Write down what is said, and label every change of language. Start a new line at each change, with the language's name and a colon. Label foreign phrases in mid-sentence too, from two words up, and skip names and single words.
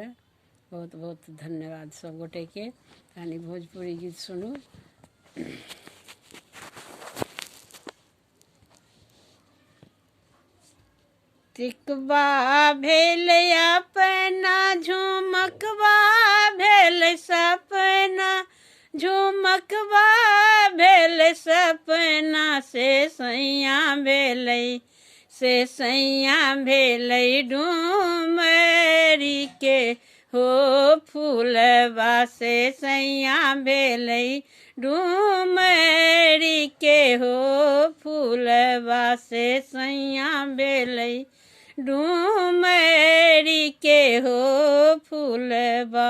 Maithili: बहुत बहुत धन्यवाद सब गोटे के। यानी भोजपुरी गीत सुनू। टिकबा भेल अपना झुमकबा भेल सपना, झुमकबा भेल सपना से सैया भेलै, से सैया भेलै डुमरी के हो फूलबा, से सैया भेलै डुमरी के हो फूलबा, से सैया भेलै डुमरी के हो फूलबा।